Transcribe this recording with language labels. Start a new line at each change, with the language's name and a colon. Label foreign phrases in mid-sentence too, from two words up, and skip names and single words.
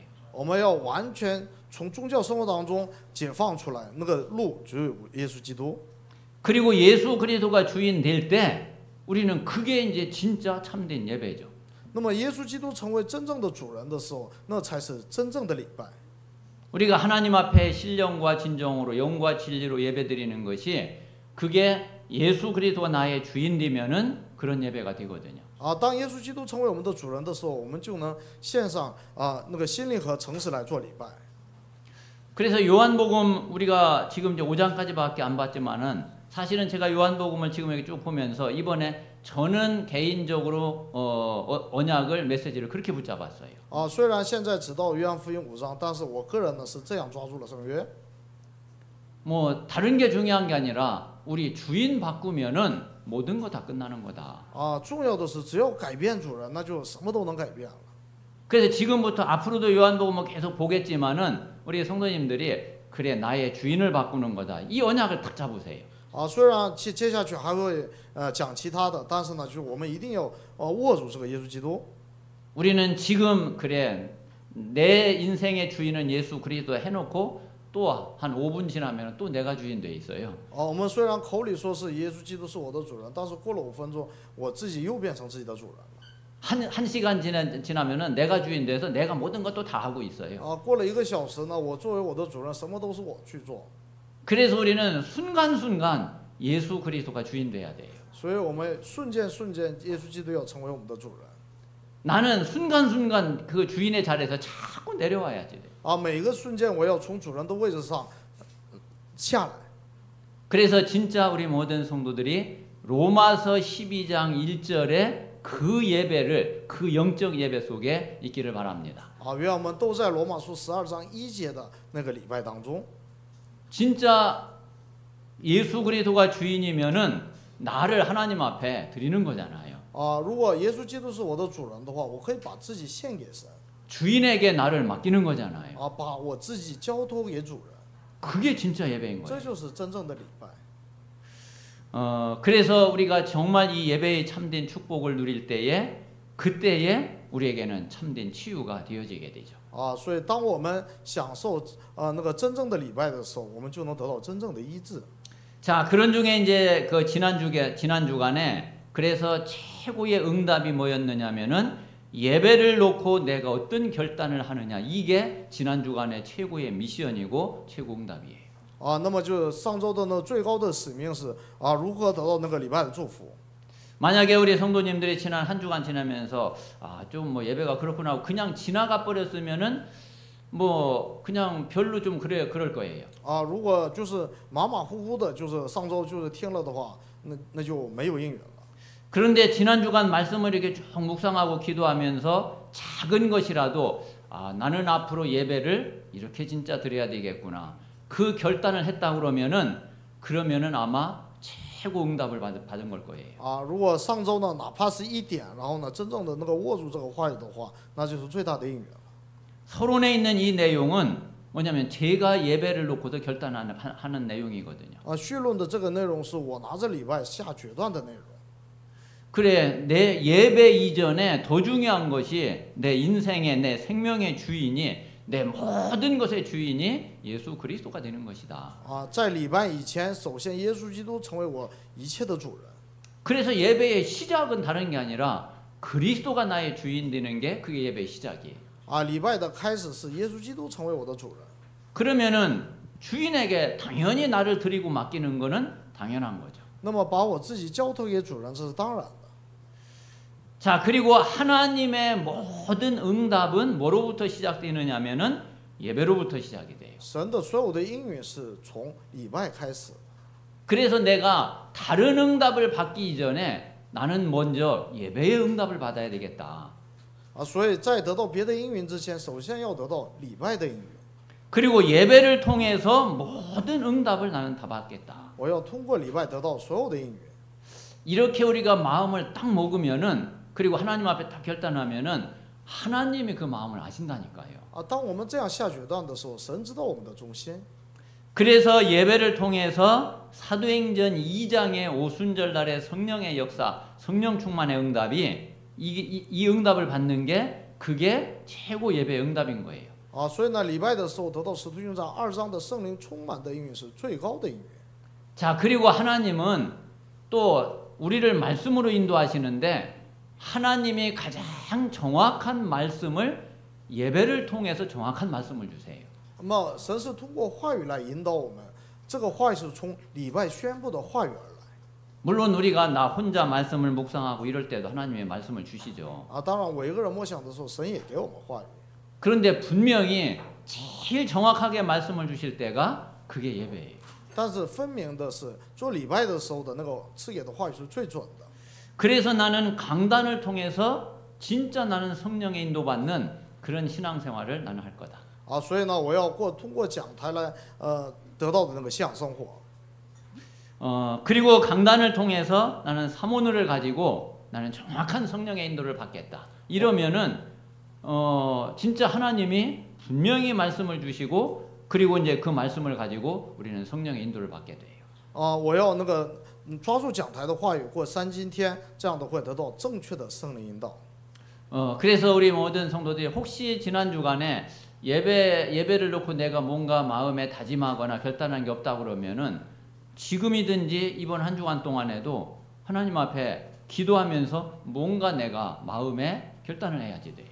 Chinese: 我们要完全从宗教生活当中解放出来，那个路只有耶稣基督。
Korean: 그리고 예수 그리스도가 주인 될 때 우리는 그게 이제 진짜 참된 예배죠.
Chinese: 那么耶稣基督成为真正的主人的时候，那才是真正的礼拜。
Korean: 우리가 하나님 앞에 신령과 진정으로 영과 진리로 예배드리는 것이 그게 예수 그리스도가 나의 주인 되면은 그런 예배가 되거든요.
Chinese: 当耶稣基督成为我们的主人的时候，我们就能献上那个心灵和诚实来做礼拜。
Korean: 그래서 요한복음 우리가 지금 이제 5장까지밖에 안 봤지만은 사실은 제가 요한복음을 지금 여기 쭉 보면서 이번에 저는 개인적으로 언약을 메시지를 그렇게 붙잡았어요.
Chinese: 虽然现在只到约翰福音5章，但是我个人呢是这样抓住了圣约。
Korean: 뭐 다른 게 중요한 게 아니라 우리 주인 바꾸면은 모든 거 다 끝나는 거다.
Chinese: 重要的是只要改变主人，那就什么都能改变了。
Korean: 그래서 지금부터 앞으로도 요한복음을 계속 보겠지만은 우리 성도님들이 그래 나의 주인을 바꾸는 거다. 이 언약을 딱 잡으세요.
Chinese: 虽然接下去还会讲其他的，但是呢，就是我们一定要握住这个耶稣基督。
Korean: 우리는 지금 그래 내 인생의 주인은 예수 그리스도 해놓고 또 한 5분 지나면 또 내가 주인 돼 있어요.
Chinese: 我们虽然口里说是耶稣基督是我的主人，但是过了5分钟，我自己又变成自己的主人了。
Korean: 한 시간 지나면은 내가 주인 돼서 내가 모든 것도 다 하고 있어요.
Chinese: 过了1个小时呢，我作为我的主人，什么都是我去做。
Korean: 그래서 우리는 순간순간 예수 그리스도가 주인 돼야 돼요.
Chinese: 所以我们瞬间耶稣基督要成为我们的主人。
Korean: 나는 순간순간 그 주인의 자리에서 자꾸 내려와야지 돼.
Chinese: 每个瞬间我要从主人的位置上下来。
Korean: 그래서 진짜 우리 모든 성도들이 로마서 12장 1절에 그 예배를 그 영적 예배 속에 있기를 바랍니다.
Chinese: 愿我们都在罗马书12章1节的那个礼拜当中。
Korean: 진짜 예수 그리스도가 주인이면은 나를 하나님 앞에 드리는 거잖아요.
Chinese: 如果耶稣基督是我的主人的话，我可以把自己献给神。
Korean: 주인에게 나를 맡기는 거잖아요.
Chinese: 把我自己交托给主人。
Korean: 그게 진짜 예배인
Chinese: 这
Korean: 거예요.
Chinese: 就是真正的礼拜。
Korean: 그래서 우리가 정말 이 예배의 참된 축복을 누릴 때에 그때에 우리에게는 참된 치유가 되어지게 되죠.
Chinese: 所以当我们享受那个真正的礼拜的时候，我们就能得到真正的医治。
Korean: 자, 그런 중에 이제 그 지난 주간에 그래서 최고의 응답이 뭐였느냐면은 예배를 놓고 내가 어떤 결단을 하느냐, 이게 지난 주간의 최고의 미션이고 최고 응답이에요.
Chinese: 那么就上周的呢最高的使命是如何得到那个礼拜的祝福。
Korean: 만약에 우리 성도님들이 지난 한 주간 지나면서 좀 뭐 예배가 그렇구나 하고 그냥 지나가 버렸으면은 뭐 그냥 별로 좀 그럴 거예요.
Chinese: 如果就是马马虎虎的，就是上周就是听了的话，那就没有应允了。
Korean: 그런데 지난 주간 말씀을 이렇게 쭉 묵상하고 기도하면서 작은 것이라도 나는 앞으로 예배를 이렇게 진짜 드려야 되겠구나. 그 결단을 했다 그러면은 아마 최고 응답을 받은 걸 거예요.
Chinese: 如果上周呢哪怕是1点，然后呢真正的那个握住这个话语的话，那就是最大的应允了。
Korean: 서론에 있는 이 내용은 뭐냐면 제가 예배를 놓고도 결단하는 내용이거든요.
Chinese: 绪论的这个内容是我拿着礼拜下决断的内容。
Korean: 그래, 내 예배 이전에 더 중요한 것이 내 인생의 내 생명의 주인이 내 모든 것의 주인이 예수 그리스도가 되는 것이다.
Chinese: 在礼拜以前，首先耶稣基督成为我一切的主人。
Korean: 그래서 예배의 시작은 다른 게 아니라 그리스도가 나의 주인 되는 게 그게 예배의 시작이에요.
Chinese: 礼拜的开始是耶稣基督成为我的主人。
Korean: 그러면은 주인에게 당연히 나를 드리고 맡기는 거는 당연한 거죠.
Chinese: 那么把我自己交托给主人，这是当然的。
Korean: 자, 그리고 하나님의 모든 응답은 뭐로부터 시작되느냐면은 예배로부터 시작이 돼요.
Chinese: 神的所有的应允是从礼拜开始。
Korean: 그래서 내가 다른 응답을 받기 이전에 나는 먼저 예배의 응답을 받아야 되겠다.
Chinese: 所以在得到别的应允之前，首先要得到礼拜的应允。
Korean: 그리고 예배를 통해서 모든 응답을 나는 다 받겠다.
Chinese: 我要通过礼拜得到所有的应允。
Korean: 이렇게 우리가 마음을 딱 먹으면은 그리고 하나님 앞에 딱 결단하면은 하나님이 그 마음을 아신다니까요.
Chinese: 当我们这样下决断的时候，神知道我们的中心。
Korean: 그래서 예배를 통해서 사도행전 2장의 오순절날의 성령의 역사, 성령 충만의 응답이 이 응답을 받는 게 그게 최고 예배의 응답인 거예요.
Chinese: 所以呢，礼拜的时候得到使徒行传2章的圣灵充满的应允是最高的应允。
Korean: 자, 그리고 하나님은 또 우리를 말씀으로 인도하시는데 하나님이 가장 정확한 말씀을 예배를 통해서 정확한 말씀을 주세요.
Chinese: 那么神是通过话语来引导我们，这个话语是从礼拜宣布的话语而来。
Korean: 물론 우리가 나 혼자 말씀을 묵상하고 이럴 때도 하나님의 말씀을 주시죠.
Chinese: 当然我一个人默想的时候，神也给我们话语。
Korean: 그런데 분명히 제일 정확하게 말씀을 주실 때가 그게 예배예요.
Chinese: 但是分明的是，做礼拜的时候的那个赐给的话语是最准的。
Korean: 그래서 나는 강단을 통해서 진짜 나는 성령의 인도받는 그런 신앙생활을 나는 할 거다.
Chinese: 所以呢，我要通过讲台来得到的那个信仰生活。
Korean: 그리고 강단을 통해서 나는 사모늘을 가지고 나는 정확한 성령의 인도를 받겠다. 이러면은 진짜 하나님이 분명히 말씀을 주시고 그리고 이제 그 말씀을 가지고 우리는 성령의 인도를 받게 돼요.
Chinese: 我要那个抓住讲台的话语过3今天，这样的会得到正确的圣灵引导。
Korean: 그래서 우리 모든 성도들이 혹시 지난 주간에 예배를 놓고 내가 뭔가 마음에 다짐하거나 결단한 게 없다 그러면은 지금이든지 이번 한 주간 동안에도 하나님 앞에 기도하면서 뭔가 내가 마음에 결단을 해야지 돼요.